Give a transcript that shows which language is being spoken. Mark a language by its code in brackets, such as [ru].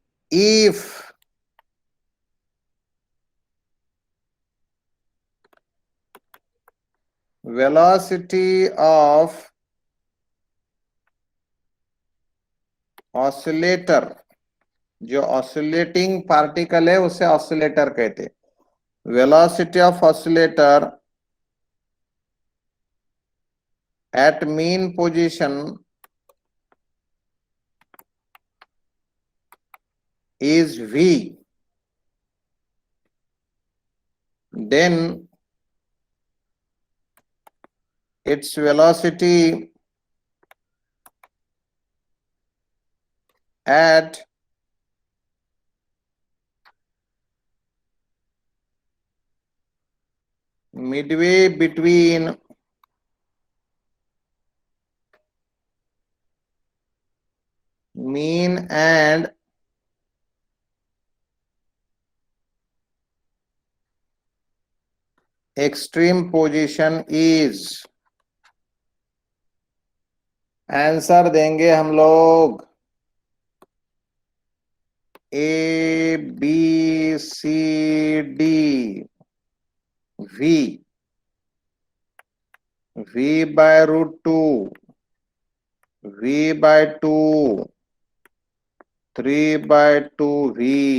[en] if velocity of oscillator, [hi] जो oscillating particle है उसे ऑसिलेटर कहते. [en] Velocity of oscillator at mean position is v, then its velocity at midway between mean and extreme position is. [hi] Answer देंगे हम लोग A B C D. [en] v, v by root 2, v by 2, 3 by 2v.